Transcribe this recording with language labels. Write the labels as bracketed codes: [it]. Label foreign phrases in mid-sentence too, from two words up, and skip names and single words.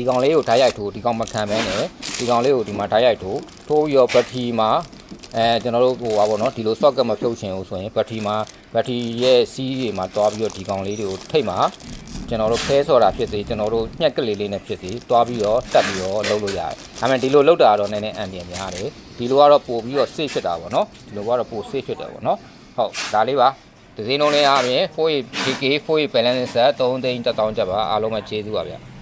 [my] ကောင်လေးကိုဓာတ်ရိုက်ထိုးဒီကောင်မခံမဲနဲ့ဒီကောင်လေးကိုဒီမှာဓာတ်ရိုက်ထိုးပြီးတော့ဘက်ထရီမှာကျွန်တော်တို့ဟိုပါပေါ့နော်ဒီလို socket မဖြုတ်ချင်ဘူးဆိုရင်ဘက်ထရီရဲ့စီးတွေမှာတွားပြီးတော့ဒီကောင်လေးတွေကိုထိတ်မှာကျွန်တော်တို့ဖဲဆော်တာဖြစ်စေကျွန်တော်တို့ညှက်ကလေးလေးနဲ့ဖြစ်စေတွားပြီးတော့တက်ပြီးတော့လုပ်လို့ရတယ်ဒါပေမဲ့ဒီလိုလုပ်တာတော့နည်းနည်းအန်တရာများတယ်ဒီလိုကတော့ပို့ပြီးတော့ safe ဖြစ်တာပေါ့နော်ဒီလိုကတော့ပို့ safe ဖြစ်တယ်ပေါ့နော်ဟုတ်ဒါလေးပါဒီစင်းလုံးလေးအားဖြင့် 4JK [en] balance set [my] 3သိန်း1000ကျပ်ပါအားလုံးပဲကျေးဇူးပါဗျာ